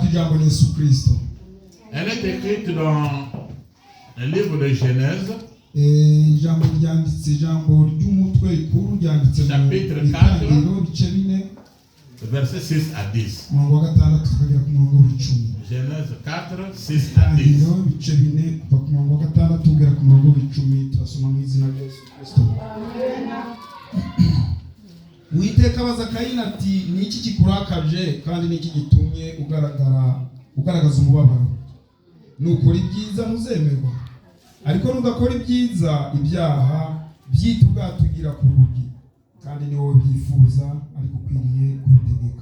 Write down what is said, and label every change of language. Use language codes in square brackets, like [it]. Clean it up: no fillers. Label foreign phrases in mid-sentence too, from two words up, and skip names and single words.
[fr] Elle est écrite dans le livre de Genèse. Chapitre 4, verset 6 à 10. Genèse 4, 6 à 10. [rw] Uwiteka abaza Kayini ati niki kikurakaje kandi niki gitumye ugaragaza umubabaro? Nukora ibyiza muzemerwa, ariko nudakora ibyiza ibyaha byitugatugira ku rugi, kandi ni wowe byifuza ariko ukwiriye kubitegeka.